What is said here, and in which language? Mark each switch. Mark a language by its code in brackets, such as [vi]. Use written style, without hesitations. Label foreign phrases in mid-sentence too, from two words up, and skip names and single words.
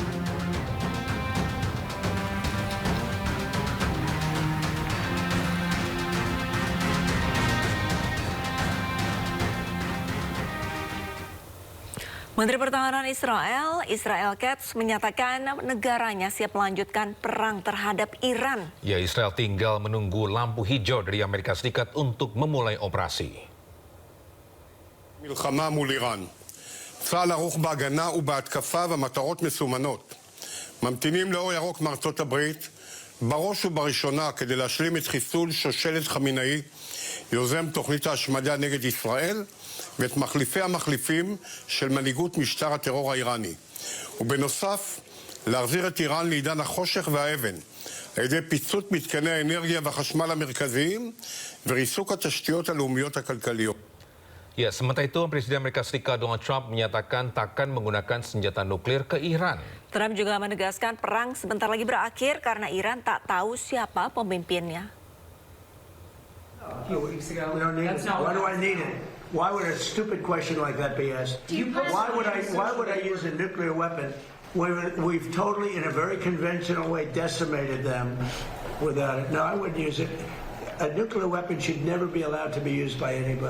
[id] Menteri Pertahanan Israel Katz menyatakan negaranya siap melanjutkan perang terhadap Iran. Ya, Israel tinggal menunggu lampu hijau dari Amerika Serikat untuk memulai operasi. [he] מלחמה מול איראן. צה"ל ערוך בהגנה ובהתקפה והמטרות מסומנות. ממתינים לאור ירוק מארצות הברית, בראש ובראשונה כדי להשלים את חיסול שושלת חמינאי, יוזם תוכנית ההשמדה נגד ישראל, ואת מחליפי המחליפים של מנהיגות משטר הטרור האיראני. ובנוסף, להחזיר את איראן לעידן החושך והאבן, על ידי פיצוץ מתקני האנרגיה והחשמל המרכזיים וריסוק התשתיות הלאומיות הכלכליות. [id] Ya, sementara itu Presiden Amerika Serikat Donald Trump menyatakan takkan menggunakan senjata nuklir ke Iran. Trump juga menegaskan perang sebentar lagi berakhir karena Iran tak tahu siapa pemimpinnya. [en] We don't need it. Why do I need it? Why would a stupid question like that be asked? Why would I use a nuclear weapon when we've totally, in a very conventional way, decimated them without it? No, I wouldn't use it. A nuclear weapon should never be allowed to be used by anybody.